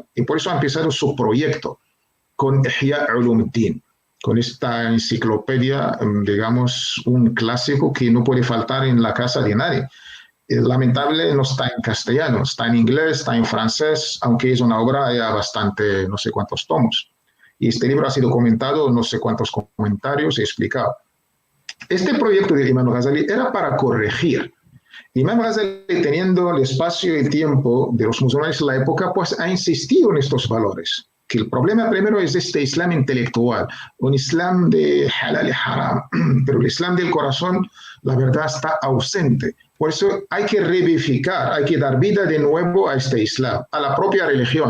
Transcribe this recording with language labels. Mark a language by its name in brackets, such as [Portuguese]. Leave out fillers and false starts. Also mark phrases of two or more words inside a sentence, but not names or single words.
[Spanish] Y por eso ha empezado su proyecto con Ihya Ulumuddin, con esta enciclopedia, digamos, un clásico que no puede faltar en la casa de nadie. Lamentable, no está en castellano, está en inglés, está en francés, aunque es una obra ya bastante, no sé cuántos tomos. Y este libro ha sido comentado, no sé cuántos comentarios he explicado. Este proyecto de Imam Ghazali era para corregir. Imam Ghazali, teniendo el espacio y el tiempo de los musulmanes en la época, pues ha insistido en estos valores. que el problema primero es este Islam intelectual, un Islam de halal y haram, pero el Islam del corazón, la verdad, está ausente. Por eso hay que revivificar, hay que dar vida de nuevo a este Islam, a la propia religión.